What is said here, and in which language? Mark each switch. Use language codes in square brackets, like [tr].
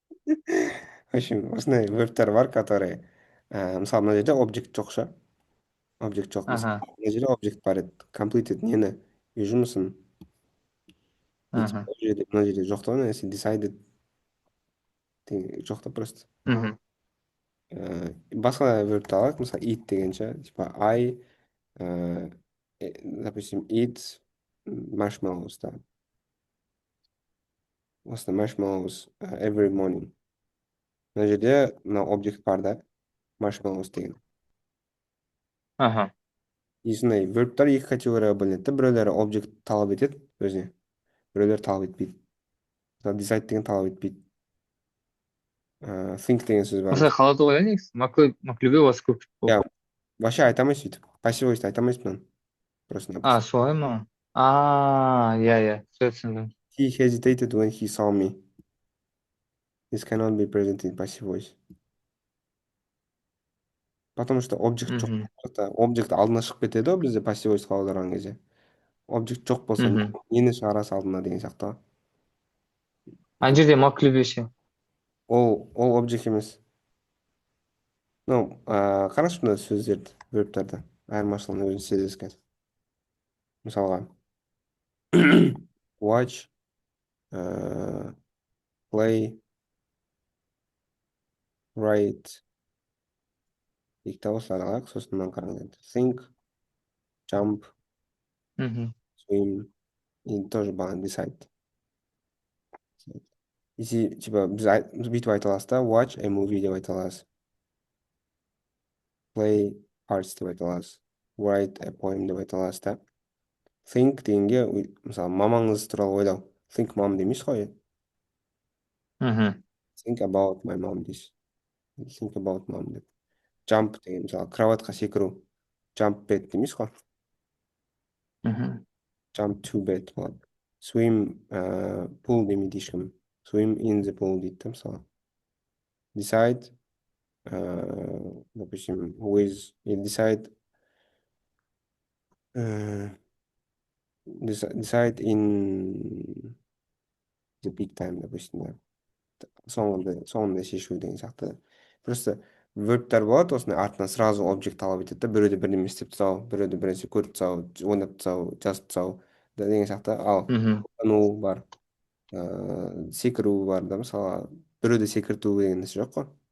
[ru] В общем, [kk] осындай вербтер бар, [ru] которые, [kk] мысалы мына жерде объект жоқ ша. Объект жоқ. Аха, Мысалы мына жерде объект бар еді. Completed нені? Үй жұмысын. И типа, аха, ол жерде, мына жерде жоқ та нәрсе decided жоқ та просто. мгм, Басқа вербті алайық, мысалы eat деген ше. Типа I, э, допустим, [en] eat marshmallows [kk] да. [en] Осы marshmallows every morning. [kk] Мына жерде мына объект бар да. Marshmallows деген. аха, И сондай вербтар екі категорияға бөлінеді да. Біреулері объект талап етеді өзіне. Біреулері талап етпейді. Мысалы decide деген талап етпейді. Think деген сөз бар. осылай қалады ғой иә негізі маклюбе осы көп Я болып. вообще айта алмайсың сөйтіп. Пассив войсты айта алмайсың мынаны. Просто-напросто. Солай ма? Иә, все түсіндім. [en] He hesitated when he saw me. This cannot be present in passive voice. [ru] Потому что объект жоқ. Мгм, [kk] Объект алдына шығып кетеді ғой бізде passive voice аударған кезде. Объект жоқ болса мхм. нені шығарасың алдына деген сияқты. Ана жерде маклюбе ше. Ол объект емес. Ну, қарашы мына сөздерді, вербтарды. Айырмашылығын өзің сезесің қазір. Мысалға, watch, play, write, екі осыларды алайық, сосын мынаны қараңыз енді. [en] Think, jump, Мгм, swim, и тоже бағана decide. [ru] Если, типа, [kk] біз бүйтіп айта аласыз да, [en] watch a movie [kk] деп айта аласыз. [en] Play arts [kk] деп айта аласыз. [en] Write a poem [kk] деп айта аласыз да. Think дегенге, мысалы, мамаңыз туралы ойлау. [en] Think mom [kk] демейсіз ғой. мхм, [en] Think about my mom [kk] дейсіз. [en] Think about mom деп. [kk] Jump деген, мысалы, кроватқа секіру. [en] Jump bed [kk] демейсіз ғой. мхм, [en] Jump to bed болады. [kk] Swim, pool демейді ешкім. [en] Swim in the pool [kk] дейді да, мысалы. [en] Decide, допустим, with, или decide, decide in the big time, допустим, да. [kk] соңында шешу деген сияқты. Просто вербтар болады, осындай артынан сразу объект талап етеді да, біреуді бірдеме істеп тастау, біреуді бір нәрсе көріп тастау, ойнап тастау, жазып тастау деген сияқты. Ал мхм, ойлану бар, секіру бар да, мысалы, біреуді секірту деген нәрсе жоқ қой.